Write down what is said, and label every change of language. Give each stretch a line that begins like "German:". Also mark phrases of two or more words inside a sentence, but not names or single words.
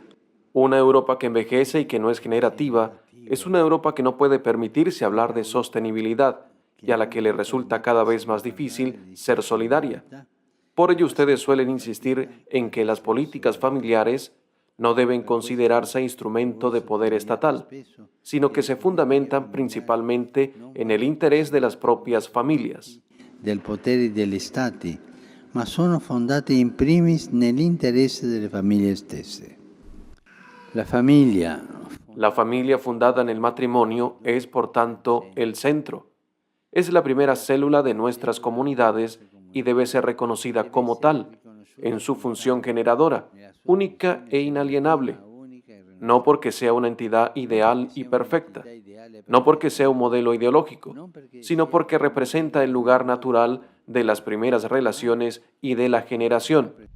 Spanish: Una Europa que envejece y que no es generativa es una Europa que no puede permitirse hablar de sostenibilidad y a la que le resulta cada vez más difícil ser solidaria. Por ello ustedes suelen insistir en que las políticas familiares no deben considerarse instrumento de poder estatal, sino que se fundamentan principalmente en el interés de las propias familias.
Italian: Del potere degli stati, ma sono fondate in primis nell'interesse delle famiglie stesse.
Spanish: La familia fundada en el matrimonio es, por tanto, el centro. Es la primera célula de nuestras comunidades y debe ser reconocida como tal, en su función generadora, única e inalienable, no porque sea una entidad ideal y perfecta, no porque sea un modelo ideológico, sino porque representa el lugar natural de las primeras relaciones y de la generación.